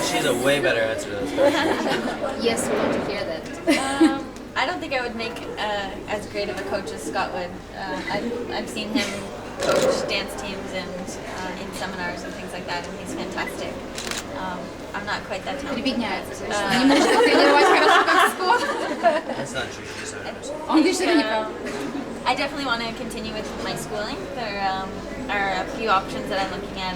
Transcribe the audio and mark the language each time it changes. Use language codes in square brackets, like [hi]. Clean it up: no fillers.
[en] She's a way better answer to this question. Yes, we want to hear that. I don't think I would make as great of a coach as Scott would. I've seen him coach dance teams and in seminars and things like that, and he's fantastic. I'm not quite that talented. [ru] Прибедняется. Не может тренировать хорошо, как Скотт. [en] That's not true. She's not understand. [ru] Он говорит, что это неправда. [en] I definitely want to continue with my schooling. There are a few options that I'm looking at.